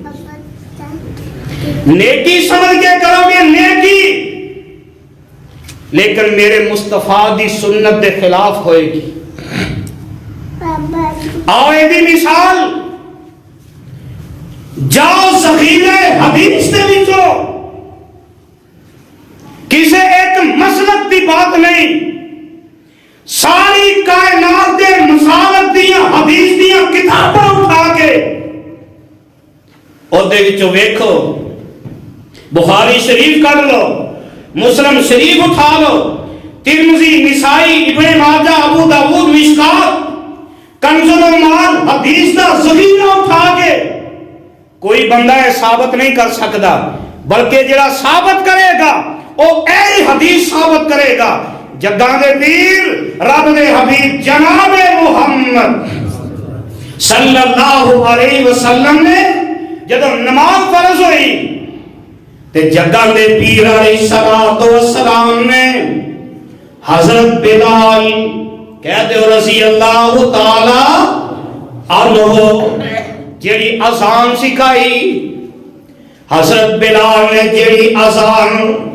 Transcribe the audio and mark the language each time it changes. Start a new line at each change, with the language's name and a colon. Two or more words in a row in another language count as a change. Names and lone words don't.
Punjabi: نیکی سمجھ کے کرو گے نیکی، لیکن میرے مصطفیٰ دی سنت دے خلاف ہوئے گی۔ آؤ یہ بھی مثال جاؤ ذخیرے حدیث دے وچوں کسے ایک مسلک دی بات نہیں، ساری کائنات دے مسالک دیاں حدیث دیاں کتاباں اٹھا کے اور دے وچوں ویکھو، بخاری شریف کر لو، مسلم شریف اٹھا لو، ترمذی، نسائی، ابن ماجہ، ابو داؤد، مشکات، کنز المال حدیث دا ذخیرہ اٹھا کے کوئی بندہ یہ ثابت نہیں کر سکتا، بلکہ جڑا ثابت کرے گا وہ اے حدیث ثابت کرے گا۔ جگاں دے پیر رب دے حبیب جناب محمد
Arabic: صلی اللہ علیہ وسلم
Punjabi: نے جب نماز فرض ہوئی تے جگاں دے پیر
Arabic: علیہ السلام
Punjabi: نے حضرت بلال کہتے ہو
Arabic: رضی اللہ تعالی عنہ
Punjabi: جیڑی اذان سکھائی، حضرت بلال نے جیڑی اذان